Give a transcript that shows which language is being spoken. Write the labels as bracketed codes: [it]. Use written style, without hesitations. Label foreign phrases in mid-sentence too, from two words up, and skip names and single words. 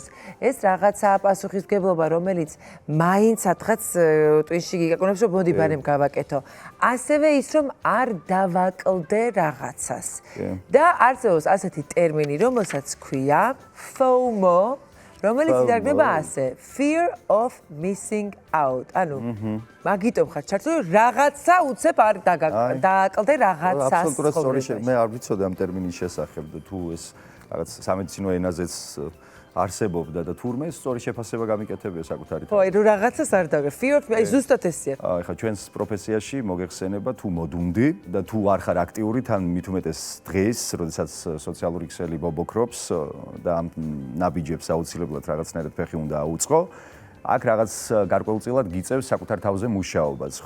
[ka] ეს რაღაცა პასუხისმგებლობა, რომელიც მაინც სადღაც ტვინში გიგაკონებს, რომ მოდი ბარემ გავაკეთო. ასევე ის, რომ არ დავაკლდე რაღაცას. და არსებობს ასეთი ტერმინი, რომელსაც ქვია FOMO, რომელიც ითარგმნება ასე, [en] fear of missing out. [ka] ანუ მაგიტომ ხარ ჩართული, რაღაცა უცებ არ დააკლდე რაღაცას. აბსოლუტურად სწორი მე არ ვიცოდი ამ ტერმინის შესახებ და თუ ეს რაღაც სამედიცინო ენაზეც არსებობდა და თურმე სწორი შეფასება გამიკეთებია საკუთარი. ხო, აი რომ რაღაცას არ დავგე. [en] fear of [ka] აი ზუსტად ესეა. ხა ჩვენს პროფესიაში მოგეხსენება თუ მოდუნდი და თუ არ ხარ აქტიური, თან მით უმეტეს დღეს, როდესაც სოციალური ქსელი ბობოქრობს და ამ ნაბიჯებს აუცილებლად რაღაცნაირად ფეხი უნდა აუწყო. აქ რაღაც გარკვეულწილად გიწევს საკუთარ თავზე მუშაობას, ხო?